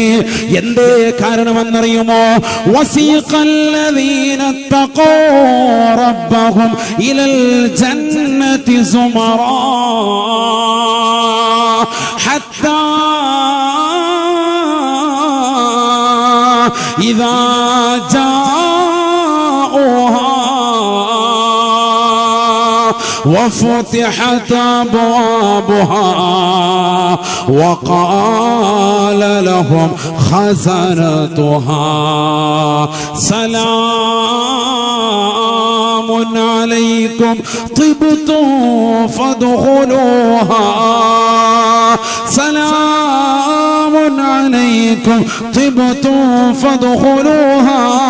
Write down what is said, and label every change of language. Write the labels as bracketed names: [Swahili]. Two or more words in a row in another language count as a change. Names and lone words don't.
[Malayalam] എന്തേ കാരണമെന്നറിയുമോ? [Arabic] وسيق الذين اتقوا ربهم إلى الجنة زمرا حتى إذا جاؤوها وفتحت أبوابها وقال لهم خزنتها سلام عليكم طبتم فادخلوها سلام عليكم طبتم فادخلوها